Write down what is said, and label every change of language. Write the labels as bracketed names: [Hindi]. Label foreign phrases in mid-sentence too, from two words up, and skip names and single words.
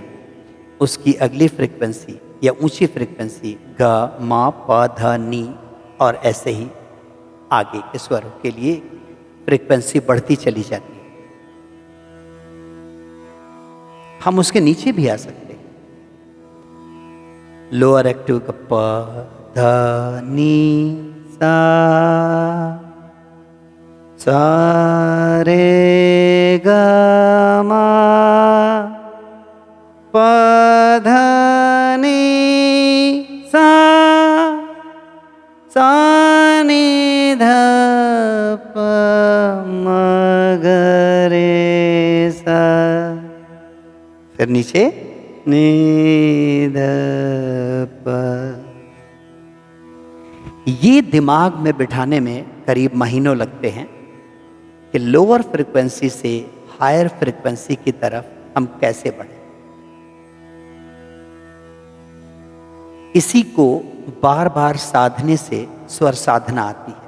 [Hindi] उसकी अगली फ्रीक्वेंसी या ऊंची फ्रीक्वेंसी ग म प ध नी और ऐसे ही आगे के स्वरों के लिए फ्रीक्वेंसी बढ़ती चली जाती है। हम उसके नीचे भी आ सकते हैं। [English] lower active [Hindi] का प ध नी सा, सा रे ग म प ध नी सा, सा नी ध प म ग रे सा, फिर नीचे नी ध प। ये दिमाग में बिठाने में करीब महीनों लगते हैं कि [English] lower frequency [Hindi] से [English] higher frequency [Hindi] की तरफ हम कैसे बढ़ें। इसी को बार बार साधने से स्वर साधना आती है।